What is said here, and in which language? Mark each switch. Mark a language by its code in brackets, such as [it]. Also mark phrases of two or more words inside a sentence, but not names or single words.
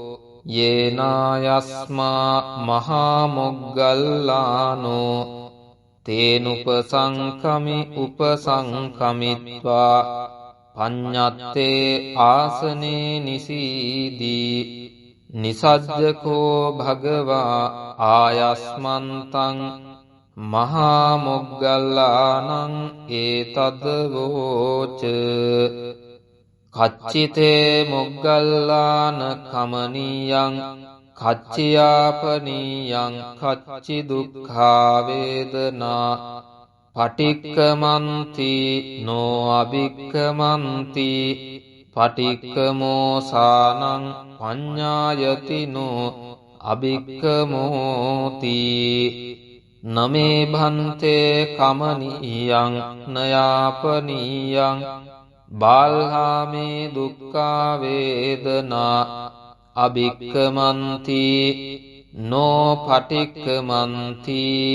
[pi] යේනායස්මා මහාමොග්ගල්ලානෝ තේනුපසංකමි උපසංකමිත්වා පඤ්ඤත්තේ ආසනේ නිසීදී නිසජ්ජකෝ භගවා ආයස්මන්තං මහාමොග්ගල්ලානං ඒතදවෝච කච්චිතේ මොග්ගල්ලාන කමනීයං කච්චියාපනීයං කච්චි දුක්ඛා වේදනා පටික්කමන්ති නෝ අභික්කමන්ති පටික්කමෝසානං පඤ්ඤායතිනෝ අභික්කමෝති නමේ භන්තේ කමනීයං නයාපනීයං බාල්හාමේ දුක්ඛා වේදනා අභික්කමන්ති නෝ පටික්කමන්ති